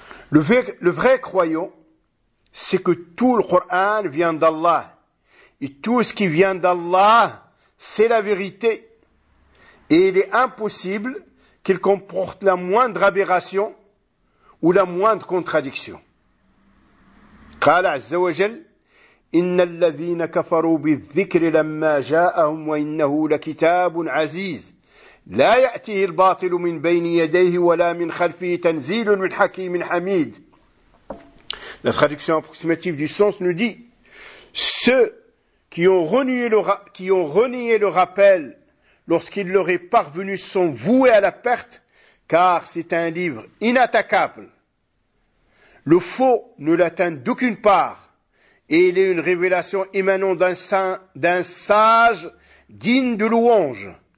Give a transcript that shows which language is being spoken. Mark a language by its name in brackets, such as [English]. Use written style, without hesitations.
[French] Le vrai croyant, c'est que tout le Coran vient d'Allah. Et tout ce qui vient d'Allah, c'est la vérité. Et il est impossible qu'il comporte la moindre aberration ou la moindre contradiction. [Arabic] قال عز وجل إن الذين كفروا بالذكر لما جاءهم وإنه لكتاب عزيز لا يأتيه الباطل من بين يديه ولا من خلفه تنزيل من حكيم حميد. [French] La traduction approximative du sens nous dit ceux qui ont renié le rappel lorsqu'il leur est parvenu sont voués à la perte car c'est un livre inattaquable. Le faux ne l'atteint d'aucune part, et il est une révélation émanant d'un sage digne de louange.